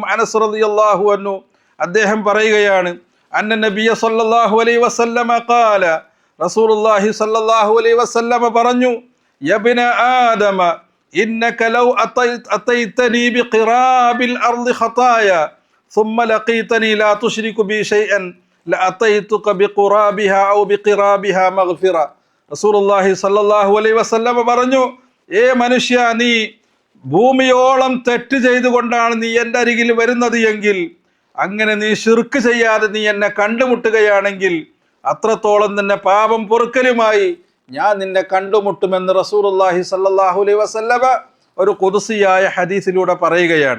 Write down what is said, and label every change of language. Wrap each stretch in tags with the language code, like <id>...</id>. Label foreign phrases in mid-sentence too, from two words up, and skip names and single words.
<ar>أنس رضي الله عنه</ar> <ml>അദ്ദേഹം പറയുകയാണ്,</ml> <ar>أن النبي صلى الله عليه وسلم قال, رسول الله صلى الله عليه وسلم പറഞ്ഞു, يا ابن آدم إنك لو أتيتني بقراب الأرض خطايا ثم لقيتني لا تشرك بي شيئا لأتيتك بقرابها أو بقرابها مغفرة. رسول الله صلى الله عليه وسلم</ar> <ml>പറഞ്ഞു, ഏ മനുഷ്യ, നീ ഭൂമിയോളം തെറ്റ് ചെയ്തുകൊണ്ടാണ് നീ എൻ്റെ അരികിൽ വരുന്നത് എങ്കിൽ, അങ്ങനെ നീ ശിർക്ക് ചെയ്യാതെ നീ എന്നെ കണ്ടുമുട്ടുകയാണെങ്കിൽ അത്രത്തോളം തന്നെ പാപം പൊറുക്കലുമായി ഞാൻ നിന്നെ കണ്ടുമുട്ടുമെന്ന്</ml> <ar>رسول الله صلى الله عليه وسلم</ar> <ml>ഒരു ഖുദ്സിയായ ഹദീസിലൂടെ പറയുകയാണ്.</ml>